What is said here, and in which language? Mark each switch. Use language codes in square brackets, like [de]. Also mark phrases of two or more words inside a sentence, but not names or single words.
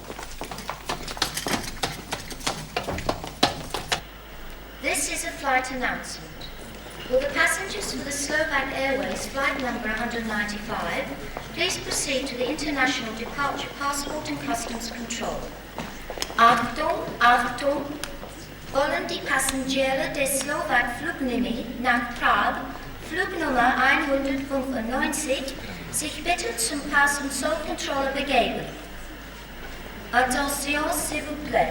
[en] This is a flight announcement. Will the passengers for the Slovak Airways flight number 195 please proceed to the International Departure Passport and Customs Control. [de] Achtung, Achtung, wollen die Passagiere des Slovak Fluglinie nach Prag, Flugnummer 195, sich bitten zum Pass- und Zollkontrolle begeben. [fr] Attention, s'il vous plaît.